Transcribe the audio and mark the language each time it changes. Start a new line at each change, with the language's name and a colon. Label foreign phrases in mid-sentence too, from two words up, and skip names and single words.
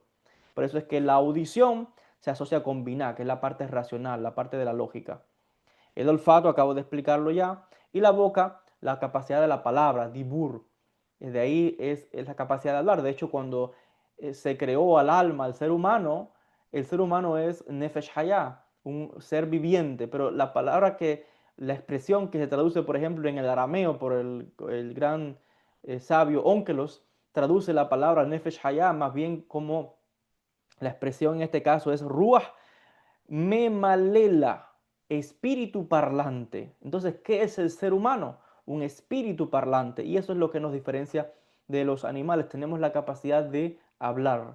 Spanish: Por eso es que la audición se asocia con binah, que es la parte racional, la parte de la lógica. El olfato, acabo de explicarlo ya, y la boca, la capacidad de la palabra, dibur. De ahí es la capacidad de hablar. De hecho, cuando se creó al alma, al ser humano, el ser humano es
Hebrew: נפש חיה,
Spanish: un ser viviente, pero la expresión que se traduce, por ejemplo, en el arameo por el gran sabio Onkelos, traduce la palabra
Hebrew: נפש חיה
Spanish: más bien como la expresión en este caso es
Aramaic: רוח ממללא,
Spanish: espíritu parlante. Entonces, ¿qué es el ser humano? Un espíritu parlante. Y eso es lo que nos diferencia de los animales. Tenemos la capacidad de hablar.